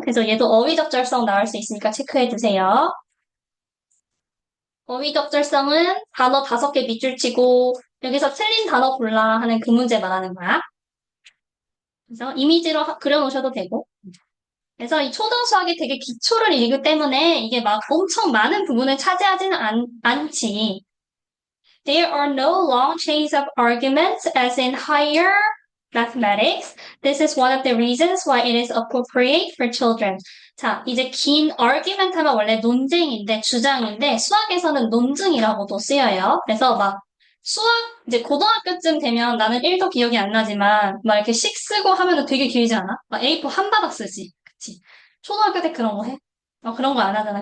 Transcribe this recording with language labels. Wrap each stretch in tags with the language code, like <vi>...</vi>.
<ko>그래서 얘도 어휘적절성 나올 수 있으니까 체크해 두세요. 어휘적절성은 단어 5개 밑줄 치고 여기서 틀린 단어 골라 하는 그 문제 말하는 거야. 그래서 이미지로 그려놓으셔도 되고. 그래서 이 초등수학이 되게 기초를 읽기 때문에 이게 막 엄청 많은 부분을 차지하지는 않지.</ko> <en>There are no long chains of arguments as in higher mathematics. This is one of the reasons why it is appropriate for children.</en> <ko>자, 이제 긴 argument 하면 원래 논쟁인데, 주장인데, 수학에서는 논증이라고도 쓰여요. 그래서 막, 수학, 이제 고등학교쯤 되면 나는 1도 기억이 안 나지만, 막 이렇게 식 쓰고 하면은 되게 길지 않아? 막 A4 한 바닥 쓰지. 그치? 초등학교 때 그런 거 해? 그런 거 안 하잖아.</ko>